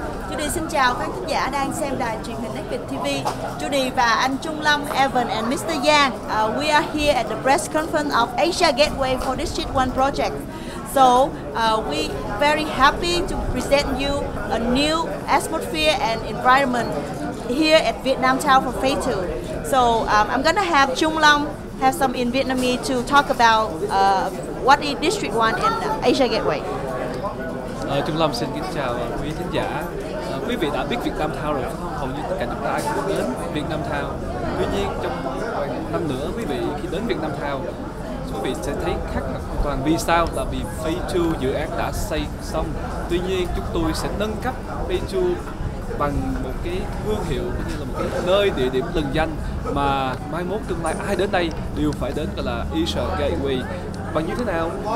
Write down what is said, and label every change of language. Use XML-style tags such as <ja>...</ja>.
<vi>Judy xin chào khán thính giả đang xem đài truyền hình Việt TV. Judy và anh Trung Lâm, Evan and Mr.</vi> <en>Yang, we are here at the press conference of Asia Gateway for District 1 project. So we very happy to present you a new atmosphere and environment here at Việt Nam Town for Phase 2. So I'm gonna have Trung Lâm have some in Vietnamese to talk about what is District 1 and Asia Gateway.</en> <vi>Trung Lâm xin kính chào quý khán giả. Quý vị đã biết Việt Nam Town rồi phải không? Hầu như tất cả chúng ta ai cũng đến Việt Nam Town. Tuy nhiên trong vài năm nữa quý vị khi đến Việt Nam Town, quý vị sẽ thấy khác hoàn toàn. Vì sao? Là vì Phase 2 dự án đã xây xong. Tuy nhiên chúng tôi sẽ nâng cấp Phase 2 bằng một cái thương hiệu, cũng như là một cái nơi địa điểm lừng danh mà mai mốt tương lai ai đến đây đều phải đến, gọi là Asia Gateway. Bằng như thế nào?</vi>